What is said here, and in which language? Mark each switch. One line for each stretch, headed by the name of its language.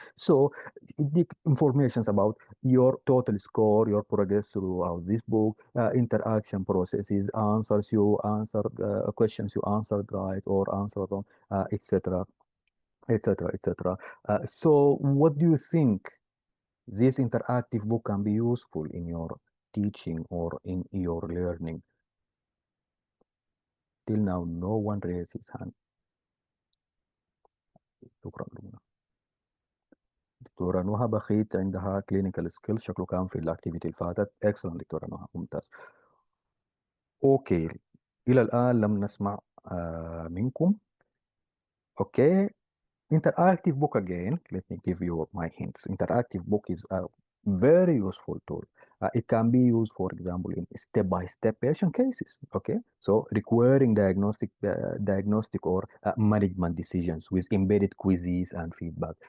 English: So
Arabic: يديك
English: informations about your total score, your progress throughout this book, interaction processes, answers you answered, questions you answered right or answered wrong, etc., etc., etc. So what do you think this interactive book can be useful in your teaching or in your learning? Till now, no one raised his hand.
Arabic: شكرا لنا. دكتورة نهى بخيت عندها كلينيكال سكيلز، شكله كان في الاكتيفيتي اللي فاتت. اكسلنت دكتورة نهى، ممتاز. اوكي، الى الان لم نسمع منكم.
English: Okay, interactive book again. Let me give you my hints. Interactive book is a very useful tool. It can be used, for example, in step-by-step patient cases. Okay, so requiring diagnostic or management decisions with embedded quizzes and feedback.